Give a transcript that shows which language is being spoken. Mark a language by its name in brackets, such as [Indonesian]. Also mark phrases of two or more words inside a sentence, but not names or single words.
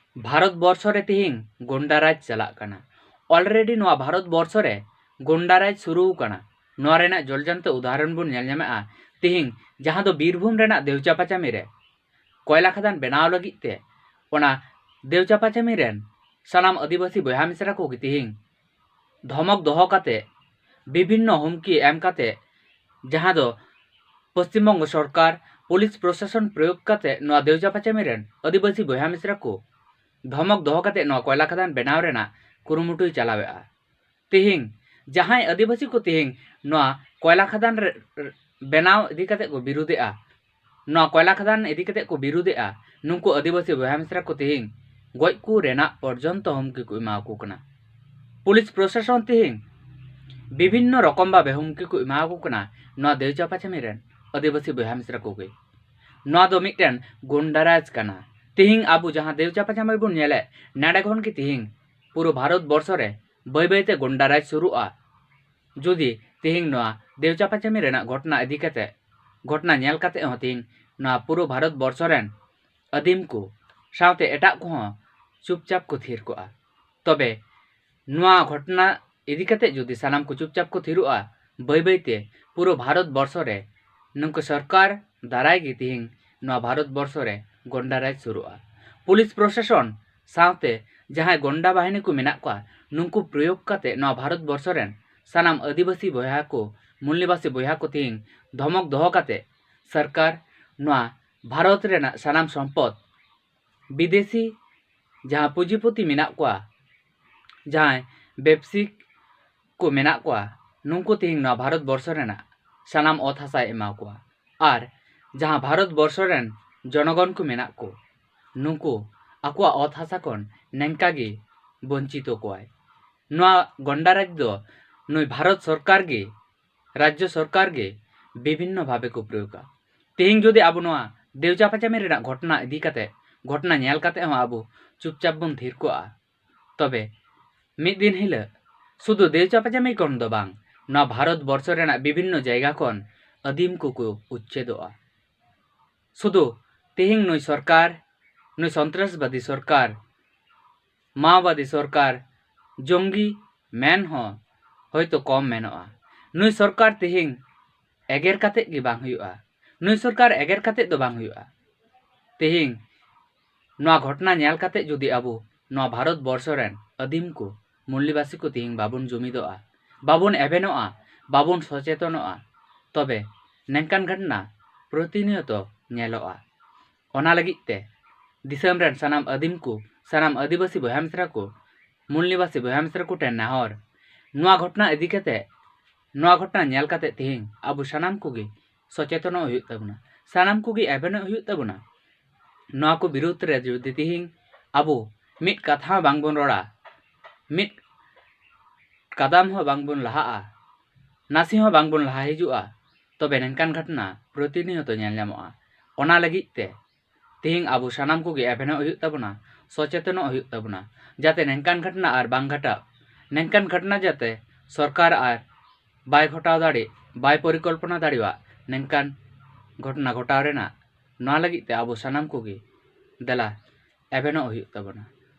[Santali] भारत बर्ष रे तिहिंग गुंडाराज चलाक काना। ऑलरेडी नोआ भारत बर्ष रे गुंडाराज शुरू काना। नोआ रेना जलजंत उदाहरण बुन नेल ᱧᱟᱢᱮᱜᱼᱟ तिहिंग जहां दो बीरभूम रेना देवचापाचामी रे कोयला खदान बनाव लगित ते ओना देवचापाचामी रेन सानाम आदिवासी बयहा मिसरा को तिहिंग धमक दोहो काते विभिन्न हुमकी एम काते जहां दो पश्चिम बंग सरकार पुलिस प्रशासन प्रयोग काते नोआ देवचापाचामी रेन आदिवासी बयहा मिसरा को धमक दोहो काते नोआ कोयला खदान बनाव रेना कुरुमुटुय चलावेआ। तिहिंग जहां आदिवासी को तिहिंग नोआ कोयला खदान बनाव इदी काते को विरोधेआ, नोआ कोयला खदान इदी काते को विरोधेआ, नुंकु आदिवासी बयहा मिसरा को तिहिंग गoj को रेना पर्यंत हुमकी को एमाको कना। पुलिस प्रशासन तिहिंग विभिन्न रकम भावे हुमकी को एमाको कना नोआ देवचापाचामी रेन आदिवासी बयहा मिसरा को गे। नोआ दो मिटन गुंडाराज कना। तिहिंग आबु जहां देवचापाचामी बुन नेले नाडे खन की तिहिंग पूरा भारत बर्ष रे बय बयते गुंडाराज शुरुआ। जुदी तिहिंग नोआ देवचापाचामी रेना घटना इदी काते घटना नेल काते हो तिहिंग नोआ पूरा भारत बर्ष रेन आदिम को सावते एटा को चुपचाप को थीर कोआ। तबे नोआ घटना इदी काते जुदी सानाम को चुपचाप को थीरुआ बय बयते पूरा भारत बर्ष रे नुंकु सरकार दाराय गी तिहिंग नोआ भारत बर्ष रे गुंडाराज शुरुआ। पुलिस प्रशासन सावते जहां गोंडा बाहिनी को मेना को नुंकु प्रयोग काते नोआ भारत बर्ष रेन सानाम आदिवासी बयहा को मूल्यवासी बयहा को तिहिंग धमक दोहो काते सरकार नोआ भारत रेना सानाम संपद विदेशी जहां पुंजीपति मेना को जहां बेबसिक को मेना को नुंकु तिहिंग नोआ भारत बर्ष रेना सानाम अत हासा एमा को आर जहां भारत बर्ष रेन जनगण को मेना को नुंकु आकुआ अत हासा कोन नेंकागी वंचितो कोआय। नोआ गंडाराज दो नुई भारत सरकार गे राज्य सरकार गे विभिन्न भावे को प्रयोगा। तिहिंग जुदी आबु नोआ देवचापाचामी रेना घटना इदी काते घटना नेल काते हो आबु चुपचाप बन थीर कोआ तबे मिद दिन हिला शुधु देवचापाचामी कोन दो बांग नोआ भारत बर्ष रेना विभिन्न जायगा कोन आदिम को उच्छेदोआ। शुधु तिहिंग नुई सरकार नुई सन्त्रासबादी सरकार माओवादी सरकार जंगी मेन हो होयतो कम मेनोआ। नुई सरकार तिहिंग एगेर काते गे बांग हुयुआ। नुई सरकार एगेर काते दो बांग हुयुआ। तिहिंग नोआ घटना नेल काते जुदी आबु नोआ भारत बर्ष रेन आदिम को मूल्यवासी को तिहिंग बाबुन जुमिदोआ बाबुन एभेनोआ बाबुन सचेतनोआ तबे नेंकान घटना प्रतिनियत नेलोआ। ओना लगित ते दिसम रेन सानाम आदिम को सानाम आदिवासी बयहा मिसरा को मूल्यवासी बयहा मिसरा को टेन नाहर नोआ घटना इदी काते नोआ घटना नेल काते तिहिंग आबु सानाम कोगे सचेतन हुयुग ताबुना सानाम कोगे एभेन हुयुग ताबुना। नोआ को विरोध रे जुदी तिहिंग आबु मिट कथा बांग बोन रोड़ा मिट कदम हो बांग बोन लहाआ नासी हो बांग बोन लहा हिजुआ तबे नेंकान घटना प्रतिनियत नेल ᱧᱟᱢᱚᱜᱼᱟ। ओना लगित ते तिहिंग आबु सानाम कोगे एभेन हुयुग ताबुना सचेतन हुयुग ताबुना जाते नेंकान घटना आर बांग घटा नेंकान घटना जाते सरकार आर बाय घटाव दाड़े बाय परिकल्पना दाड़ेवा नेंकान घटना घटाव रेना नोआ लगित ते आबु सानाम कोगे देला एभेन हुयुग ताबुना।